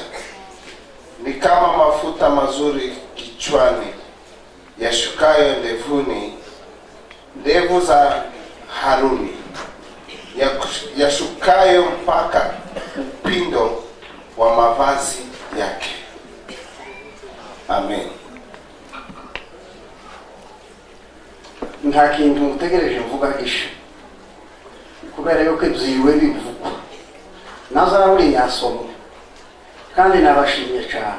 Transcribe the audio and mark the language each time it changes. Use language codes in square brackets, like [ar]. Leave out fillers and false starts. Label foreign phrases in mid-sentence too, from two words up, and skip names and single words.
[sw] Ni kama mafuta mazuri kichwani yashukayo ndevuni, ndevu za Haruni yashukayo mpaka upindo wa mavazi yake. Amen. [rw] Nta kintu mutegereje mvuga gisha, kubera yuko ibyiriwe bivugwa na Zaburi yasomwe kandi nabashimye cyane.